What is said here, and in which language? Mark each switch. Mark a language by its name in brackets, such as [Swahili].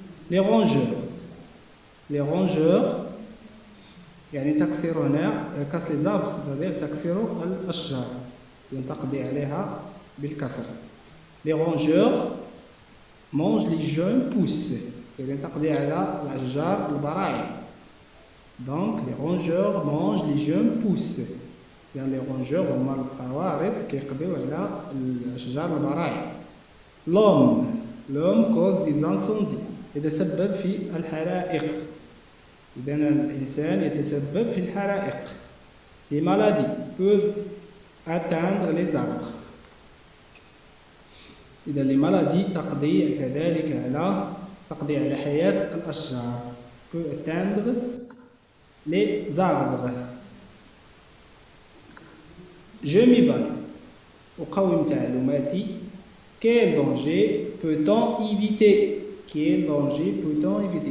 [French] Les rongeurs [Arabic] تكسر [French] casse les arbres, c'est-à-dire [Arabic] تكسر الأشجار, تقضي عليها بالكسر. [French] Les rongeurs mangent les jeunes pousses, [Arabic] تقضي على الأشجار البراعم. [French] Donc les rongeurs mangent les jeunes pousses. Les rongeurs [Arabic] هما القوارض كيقضيو على الأشجار البراعم. [French] L'homme cause des incendies, [Arabic] يتسبب في الحرائق. إذن الإنسان يتسبب في الحرائق. [French] Les maladies peuvent atteindre les arbres. [Arabic] إذن [French] les maladies [Arabic] تقضي كذلك على حياة الأشجار. [French] Peut atteindre les arbres. Je m'évalue. [Arabic] أقوم تعلماتي. [French] Quel danger peut-on éviter? Quel danger peut-on éviter?